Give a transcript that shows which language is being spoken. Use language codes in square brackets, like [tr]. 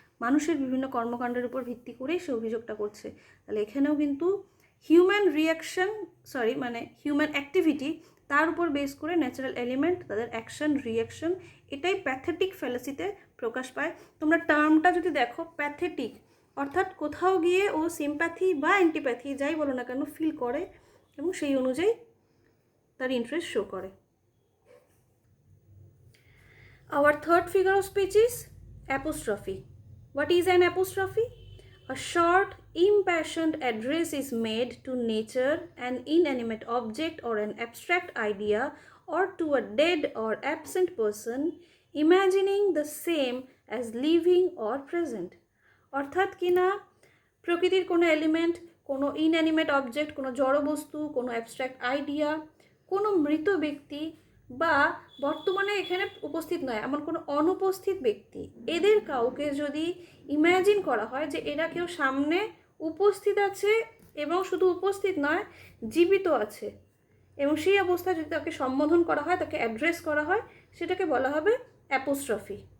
[bn] মানুষের বিভিন্ন কর্মকাণ্ডের উপর ভিত্তি করেই সে অভিযোগটা করছে। তাহলে এখানেও কিন্তু হিউম্যান রিয়াকশন, হিউম্যান অ্যাক্টিভিটি, তার উপর বেস করে ন্যাচারাল এলিমেন্ট তাদের অ্যাকশন রিয়াকশন, এটাই প্যাথেটিক ফ্যালাসিতে প্রকাশ পায়। তোমরা টার্মটা যদি দেখো, প্যাথেটিক অর্থাৎ কোথাও গিয়ে ও সিম্প্যাথি বা অ্যান্টিপ্যাথি যাই বলো না কেন ফিল করে এবং সেই অনুযায়ী তার ইন্টারেস্ট শো করে। [en] Our third figure of speech is apostrophe. What is an apostrophe? A short, impassioned address is made to nature, an inanimate object or an abstract idea, or to a dead or absent person, imagining the same as living or present. [bn] অর্থাৎ কিনা প্রকৃতির কোনো element, কোনো inanimate object, কোনো জড় বস্তু, কোনো abstract idea, কোনো মৃত ব্যক্তি বা বর্তমানে এখানে উপস্থিত নয় এমন কোনো অনুপস্থিত ব্যক্তি, এদের কাউকে যদি ইম্যাজিন করা হয় যে এরা কেউ সামনে উপস্থিত আছে এবং শুধু উপস্থিত নয় জীবিত আছে, এবং সেই অবস্থায় যদি তাকে সম্বোধন করা হয়, তাকে অ্যাড্রেস করা হয়, সেটাকে বলা হবে অ্যাপোস্ট্রফি।